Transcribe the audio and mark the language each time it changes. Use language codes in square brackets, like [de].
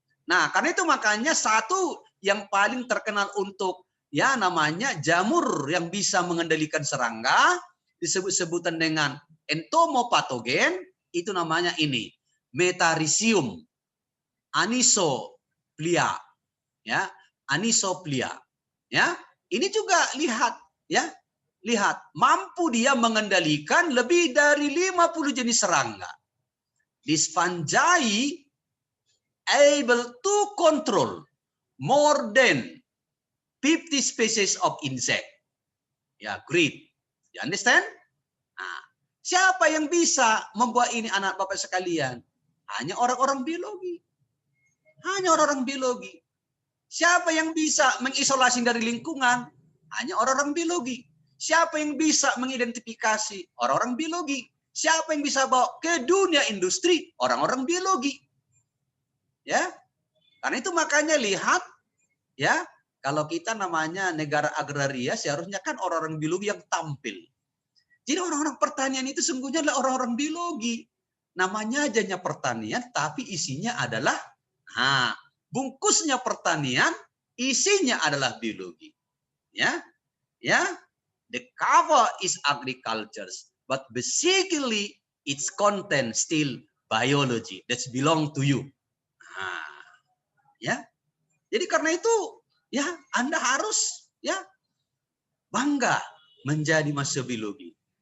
[id] Nah, karena itu makanya satu yang paling terkenal untuk, ya, namanya jamur yang bisa mengendalikan serangga, disebut-sebutan dengan entomopatogen, itu namanya ini, Metarhizium anisoplia, ya, anisoplia, ya. Ini juga lihat, ya. Lihat, mampu dia mengendalikan lebih dari 50 jenis serangga. [en] This fungi able to control more than 50 species of insect. Ya, great. You understand? [id] Nah, siapa yang bisa membuat ini anak Bapak sekalian? Hanya orang-orang biologi. Hanya orang-orang biologi. Siapa yang bisa mengisolasi dari lingkungan? Hanya orang-orang biologi. Siapa yang bisa mengidentifikasi? Orang-orang biologi. Siapa yang bisa bawa ke dunia industri? Orang-orang biologi. Ya. Karena itu makanya lihat, ya, kalau kita namanya negara agraria, seharusnya kan orang-orang biologi yang tampil. Jadi orang-orang pertanian itu sungguhnya adalah orang-orang biologi. Namanya ajanya pertanian, tapi isinya adalah, nah, bungkusnya pertanian, isinya adalah biologi. Ya. Ya. [en] The cover is agriculture, but basically its content still biology. That's belong to you. [id] Nah, ya. Jadi karena itu ya Anda harus ya bangga menjadi mahasiswa biologi.